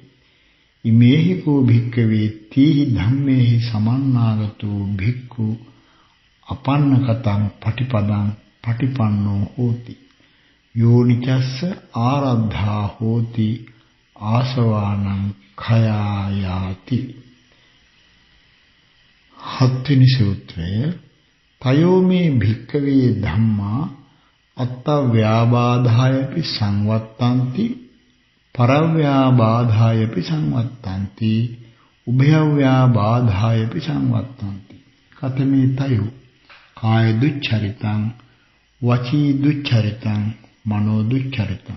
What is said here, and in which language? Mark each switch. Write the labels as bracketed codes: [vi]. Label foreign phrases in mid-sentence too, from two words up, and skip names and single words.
[pi] ඉමේහි කෝ භික්ඛවේ තීහි ධම්මේහි සමන්නාගතෝ භික්ඛු අපන්නකතං පටිපදං පටිපන්නෝ හෝති යෝනිචස්ස ආරද්ධා හෝති ආසවානං khයායාති. [si] 7 වෙනි සූත්‍රය [pi] තයෝ මේ භික්ඛවේ ධම්මා අත්තව්‍යාබාධායපි සංවත්තಂತಿ පරව්‍යාබාධායපි සංවත්තಂತಿ උභයව්‍යාබාධායපි සංවත්තಂತಿ. කතමේ තයෝ කාය දුච්චරිතං වචී දුච්චරිතං මනෝ දුච්චරිතං.